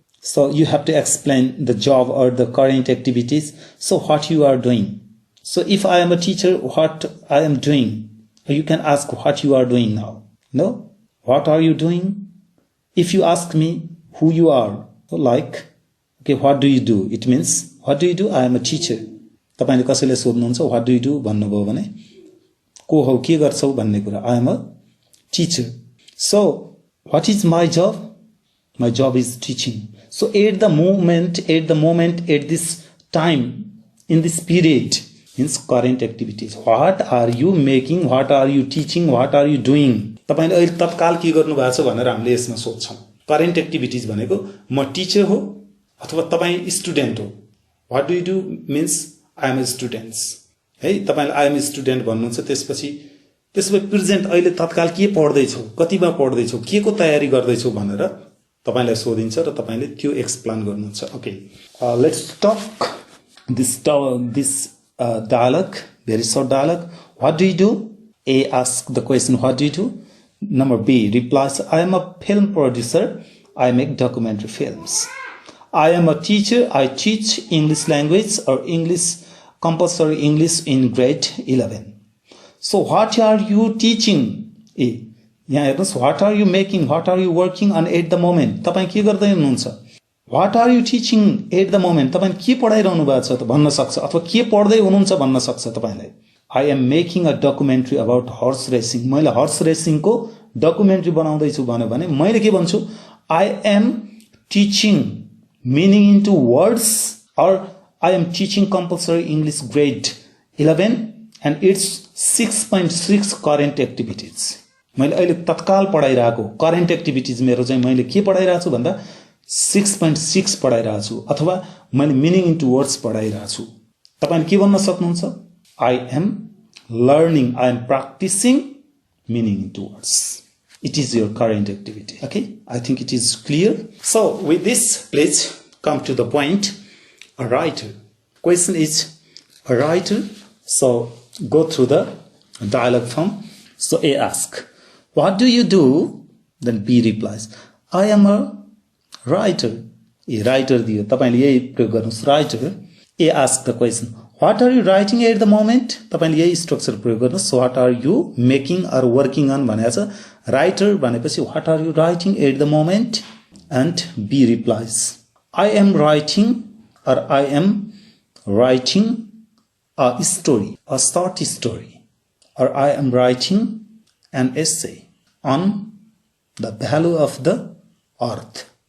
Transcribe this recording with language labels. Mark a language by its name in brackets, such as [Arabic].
[English] So you have to explain the job or the current activities. So what you are doing. So if I am a teacher, what I am doing. Or you can ask what you are doing now. No? What are you doing? If you ask me who you are, so like, okay, what do you do? It means, what do you do? I am a teacher. [Nepali] तपाईले कसैले सोध्नुहुन्छ [English] what do you do [Nepali] भन्नुभयो भने को हो के गर्छौ भन्ने कुरा. [English] I am a teacher. So what is my job? My job is teaching. So at the moment, at this time, in this period, means current activities. What are you making? What are you teaching? What are you doing? [Nepali] तपाईले अहिले तत्काल के गर्नु भएको छ भनेर हामीले यसमा सोध्छौं. करेन्ट एक्टिभिटीज भनेको म टिचर हो अथवा तपाई स्टुडेन्ट हो. [English] What do you do means I am a student. [Nepali] है तपाईले [English] I am a student भन्नुहुन्छ. [Nepali] त्यसपछि प्रेजेन्ट अहिले तत्काल के पढ्दै छौ, कतिमा पढ्दै छौ, के को तयारी गर्दै छौ भनेर तपाईलाई सोधिन्छ र तपाईले त्यो एक्सप्लेन गर्नुहुन्छ. [English] Okay, let's talk this dialogue, very short dialogue. What do you do? A asks the question, what do you do? Number B replies, I am a film producer. I make documentary films. I am a teacher. I teach English language or compulsory English in grade 11. So what are you teaching? A. [Nepali] यहाँ हेर्नुस्, [English] what are you making? What are you working on at the moment? [Nepali] तपाई के गर्दै हुनुहुन्छ? [English] What are you teaching at the moment? [Nepali] तपाईले के पढाइरहनु भएको छ त भन्न सक्छ अथवा के पढ्दै हुनुहुन्छ भन्न सक्छ तपाईलाई. [English] I am making a documentary about horse racing. [Nepali] मैले horse racing को documentary बनाउँदै छु भने मैले के भन्छु? [English] I am teaching meaning into words, or I am teaching compulsory English grade 11 and it's 6.6 current activities. [Nepali] मैले अहिले तत्काल पढाइरहेको current activities मेरो चाहिँ मैले के पढाइरहेको छु भन्दा 6.6 पढाइरहेको छु अथवा मैले मिनिङ इन्टु वर्ड्स पढाइरहेको छु तपाईले के भन्न सक्नुहुन्छ [English] I am learning I am practising meaning into words. It is your current activity. Okay, I think it is clear. So with this, please come to the point. A writer. Question is a writer. So go through the dialogue form. So A asks, what do you do? Then B replies, I am a writer. A writer [Nepali] दियो तपाईले यही प्रयोग गर्नुस् writer. [English] A asks the question, what are you writing at the moment? [Nepali] तपाईले यही structure प्रयोग गर्नुस् [English] what are you making or working on [Nepali] भनेको छ [English] writer [Nepali] भनेपछि [English] what are you writing at the moment? And B replies, I am writing or I am writing a story, a short story, or I am writing an essay on the value of the earth.